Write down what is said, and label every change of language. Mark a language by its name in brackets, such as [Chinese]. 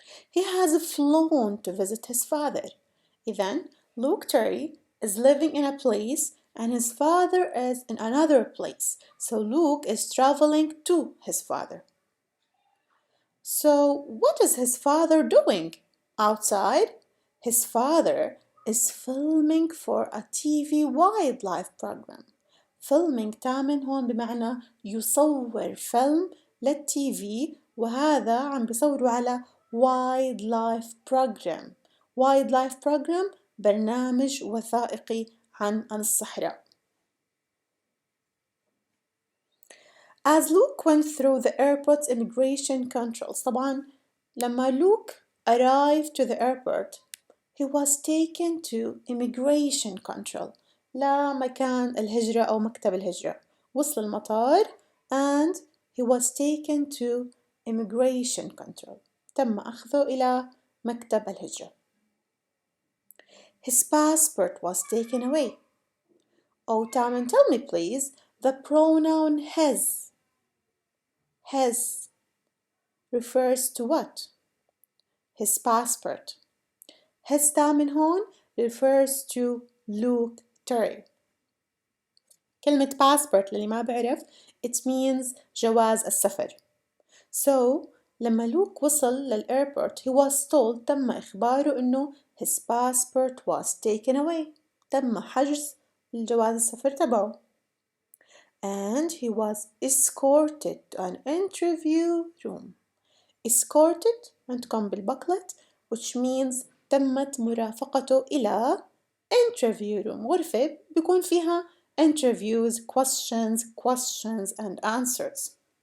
[English] He has flown to visit his father. إذن, Luke Terry is living in a place and his father is in another place. So Luke is traveling to his father. So what is his father doing? Outside, his father is filming for a TV wildlife program. [Arabic] Filming تامن هون بمعنى يصور فيلم للتيفي وهذا عم بيصوروا على wildlife program. wildlife program برنامج وثائقي عن الصحراء. [English] As Luke went through the airport's immigration controls, [Arabic] طبعا لما [English] Luke arrived to the airport, he was taken to immigration control. [Arabic] لمكان الهجرة أو مكتب الهجرة. وصل المطار [English] and he was taken to immigration control. [Arabic] تم أخذه إلى مكتب الهجرة. [English] His passport was taken away. Oh, Taman, tell me please, the pronoun his. His refers to what? His passport. His Taman هون refers to Luke Terry. [Arabic] كلمة passport للي ما بعرف [English] it means [Arabic] جواز السفر. [English] So [Arabic] لما لوك وصل للأيربورت [English] he was told [Arabic] تم إخباره إنه [English] his passport was taken away. [Arabic] تم حجز الجواز السفر تبعه. [English] And he was escorted to an interview room. [Arabic] Escorted عندكم بالبقلت [English] which means [Arabic] تمت مرافقته إلى interview room غرفة بيكون فيها [English] interviews, questions and answers.